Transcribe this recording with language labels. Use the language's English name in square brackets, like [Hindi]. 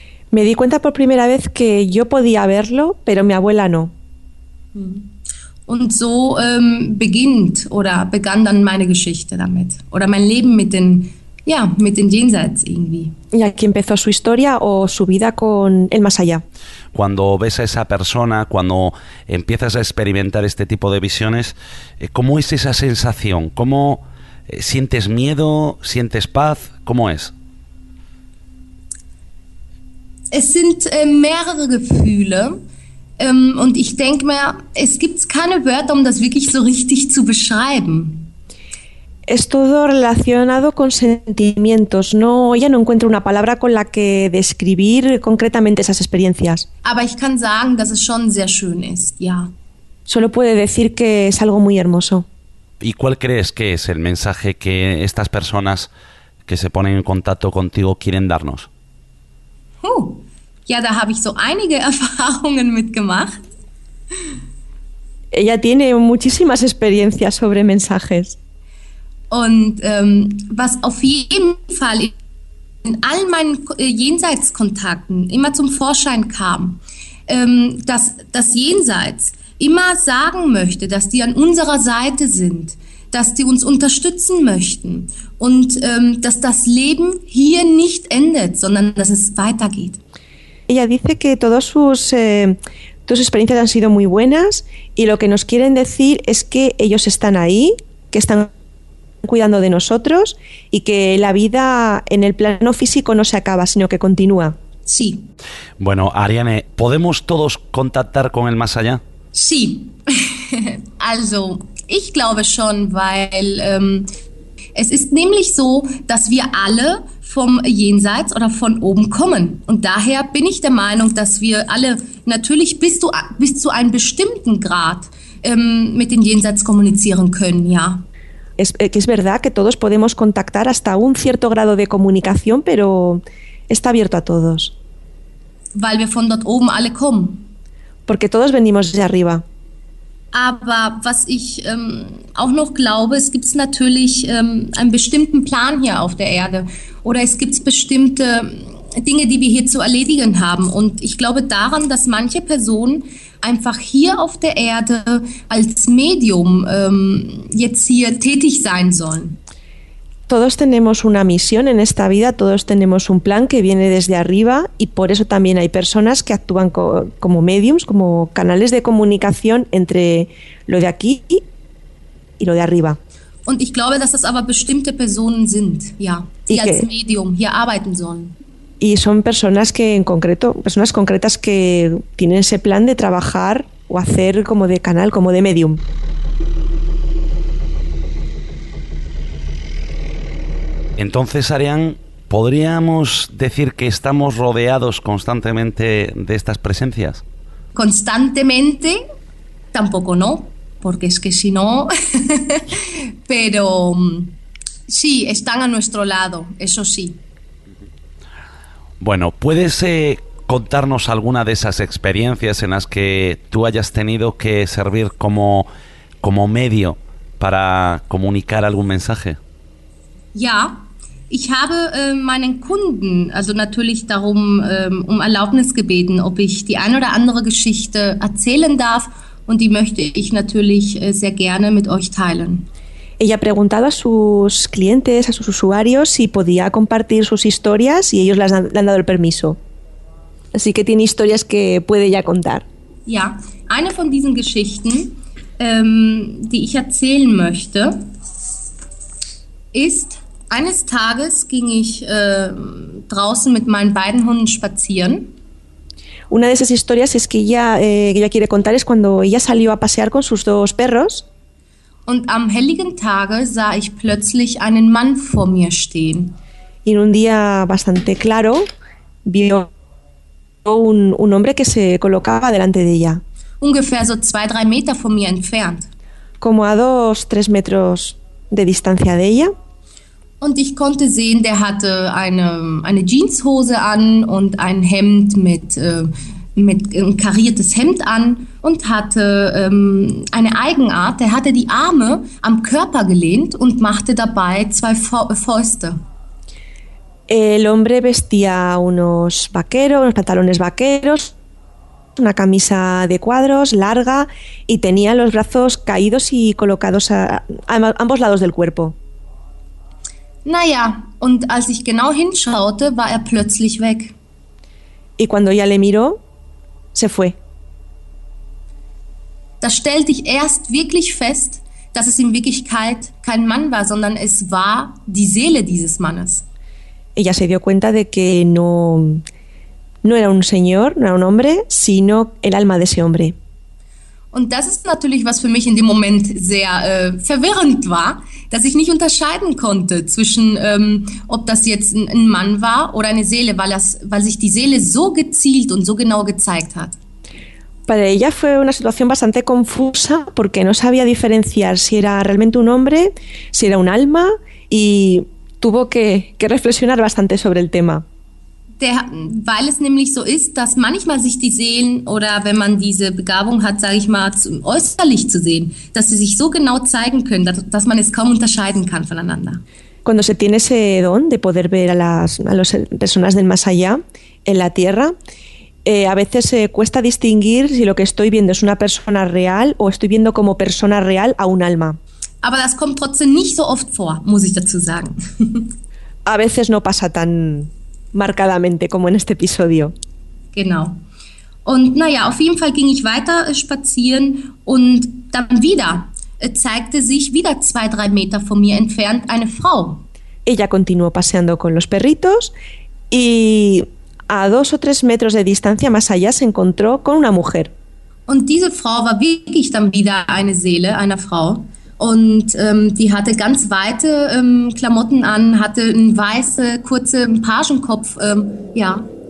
[Spanish] Me di cuenta por primera vez que yo podía verlo, pero mi abuela no. [German] Und so beginnt oder begann dann meine Geschichte damit oder mein Leben mit den ja, mit den Jenseits irgendwie. [Spanish] Y aquí empezó su historia o su vida con el más allá. Cuando ves a esa persona, cuando empiezas a experimentar este tipo de visiones, ¿cómo es esa sensación? ¿Cómo sientes miedo? ¿Sientes paz? ¿Cómo es? [German] Es sind mehrere Gefühle. Und ich denke mir, es gibt keine Wörter, um das wirklich so richtig zu beschreiben. [Spanish] Es todo relacionado con sentimientos. No, ella no encuentra una palabra con la que describir concretamente esas experiencias. [German] Aber ich kann sagen, dass es schon sehr schön ist, ja. [Spanish] Solo puede decir que es algo muy hermoso. ¿Y cuál crees que es el mensaje que estas personas que se ponen en contacto contigo quieren darnos? [German] Ja, da habe ich so einige Erfahrungen mitgemacht. [Spanish] Ella tiene muchísimas experiencias sobre mensajes. [German] Und was auf jeden Fall in all meinen Jenseitskontakten immer zum Vorschein kam, dass das Jenseits immer sagen möchte, dass die an unserer Seite sind, dass die uns unterstützen möchten und dass das Leben hier nicht endet, sondern dass es weitergeht. [Spanish] Ella dice que todas sus experiencias han sido muy buenas y lo que nos quieren decir es que ellos están ahí, que están cuidando de nosotros y que la vida en el plano físico no se acaba, sino que continúa. Sí. Bueno, Ariane, ¿podemos todos contactar con el más allá? Sí. [German] Also, ich glaube schon, weil es ist nämlich so, dass wir alle vom Jenseits oder von oben kommen. Und daher bin ich der Meinung, dass wir alle natürlich bis zu einem bestimmten Grad mit dem Jenseits kommunizieren können, ja. [Spanish] Es verdad que todos podemos contactar hasta un cierto grado de comunicación, pero está abierto a todos. [German] Weil wir von dort oben alle kommen. [Spanish] Porque todos venimos de arriba. [German] Aber was ich auch noch glaube, es gibt natürlich einen bestimmten Plan hier auf der Erde. Oder es gibt bestimmte Dinge, die wir hier zu erledigen haben. Und ich glaube daran, dass manche Personen einfach hier auf der Erde als Medium jetzt hier tätig sein sollen. [Spanish] Todos tenemos una misión en esta vida, todos tenemos un plan que viene desde arriba y por eso también hay personas que actúan como mediums, como canales de comunicación entre lo de aquí y lo de arriba. [German] Und ich glaube, dass das aber bestimmte Personen sind, ja, die als Medium hier arbeiten sollen. [Spanish] Y son personas que en concreto, personas concretas que tienen ese plan de trabajar o hacer como de canal, como de medium. Entonces, Arián, ¿podríamos decir que estamos rodeados constantemente de estas presencias? Constantemente, tampoco no, porque es que si no, pero sí, están a nuestro lado, eso sí. Bueno, ¿puedes contarnos alguna de esas experiencias en las que tú hayas tenido que servir como medio para comunicar algún mensaje? [German] Ja, ich habe meinen Kunden, also natürlich darum um Erlaubnis gebeten, ob ich die eine oder andere Geschichte erzählen darf, und die möchte ich natürlich sehr gerne mit euch teilen. [Spanish] Ella ha preguntado a sus clientes, a sus usuarios, si podía compartir sus historias y ellos le han dado el permiso. Así que tiene historias que puede ya contar. [German] Ja, eine von diesen Geschichten, die ich erzählen möchte, ist, eines Tages ging ich draußen mit meinen beiden Hunden spazieren. [Spanish] Una de esas historias es que ella quiere contar es cuando ella salió a pasear con sus dos perros. [German] Und am helligen Tage sah ich plötzlich einen Mann vor mir stehen. [Spanish] In un día bastante claro, vio un hombre que se colocaba delante de ella. [German] Ungefähr so 2-3 Meter von mir entfernt. [Spanish] Como a 2-3 metros de distancia de ella. [German] Und ich konnte sehen, der hatte eine Jeanshose an und ein Hemd mit ein kariertes Hemd an und hatte eine Eigenart. Er hatte die Arme am Körper gelehnt und machte dabei zwei Fäuste. [Spanish] El hombre vestía unos pantalones vaqueros, una camisa de cuadros larga y tenía los brazos caídos y colocados a ambos lados del cuerpo. [German] Naja, und als ich genau hinschaute, war er plötzlich weg. [Spanish] Y cuando ella le miró, se fue. [German] Da stellte ich erst wirklich fest, dass es in Wirklichkeit kein Mann war, sondern es war die Seele dieses Mannes. [Spanish] Ella se dio cuenta de que no era un señor, no era un hombre, sino el alma de ese hombre. [German] Und das ist natürlich, was für mich in dem Moment sehr verwirrend war, dass ich nicht unterscheiden konnte zwischen, ob das jetzt ein Mann war oder eine Seele, weil sich die Seele so gezielt und so genau gezeigt hat. [Spanish] Para ella fue una situación bastante confusa, porque no sabía diferenciar si era realmente un hombre, si era un alma, y tuvo que reflexionar bastante sobre el tema. [German] Weil es nämlich so ist, dass manchmal sich die Seelen, oder wenn man diese Begabung hat, sage ich mal, äußerlich zu sehen, dass sie sich so genau zeigen können, dass man es kaum unterscheiden kann voneinander. [Spanish] Cuando se tiene ese don de poder ver a las personas del más allá, en la tierra, a veces cuesta distinguir si lo que estoy viendo es una persona real o estoy viendo como persona real a un alma. [German] Aber das kommt trotzdem nicht so oft vor, muss ich dazu sagen. [Spanish] A veces no pasa tan marcadamente como en este episodio. [German] Genau. Und naja, auf jeden Fall ging ich weiter spazieren und dann wieder zeigte sich wieder 2-3 Meter von mir entfernt eine Frau. [Spanish] Ella continuó paseando con los perritos y a 2-3 metros de distancia más allá se encontró con una mujer. [German] Und diese Frau war wirklich dann wieder eine Seele einer Frau. Und die hatte ganz weite Klamotten an, hatte einen weißen, kurzen Pagenkopf, ja.